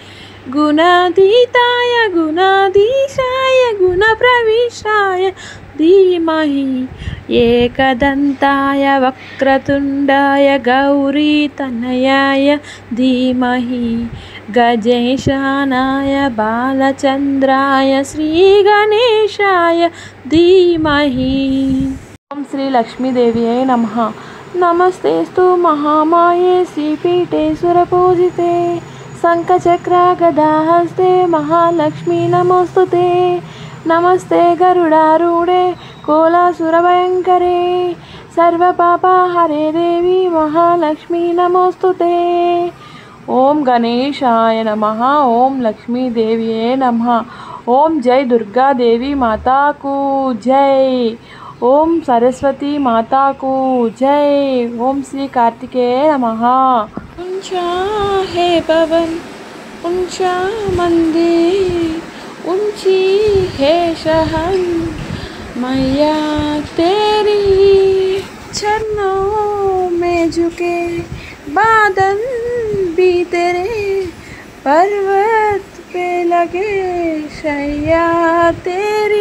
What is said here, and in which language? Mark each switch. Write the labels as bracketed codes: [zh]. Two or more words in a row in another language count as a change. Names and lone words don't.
[sa] गुणातीताय गुणाधीशाय गुणप्रविशाय धीमहि एकदंताय वक्रतुंडाय गौरीतनयाय धीमहि गजेशानाय बालचंद्राय श्रीगणेशाय धीमहि. ओं श्री लक्ष्मीदेविये नमः। नमस्तेस्तु महामाये श्रीपीठे सुरपूजिते शंखचक्र गदाहस्ते महालक्ष्मी नमोस्तुते। नमस्ते गरुडारूढे कोलासुरभयङ्करे सर्वपापहरे देवी महालक्ष्मी नमोस्तुते। ओम गणेशाय नमः। ओम लक्ष्मी देव्ये नमः। [hi] ओम जय दुर्गा देवी माता को जय। ओम सरस्वती माता को जय। [sa] ओम श्री कार्तिकेय नमः। [hi] ऊंचा है पवन ऊंचा मंदिर ऊंची है शहर मैया तेरी। चरणों में झुके बादल भी तेरे पर्वत पे लगे शैया तेरी।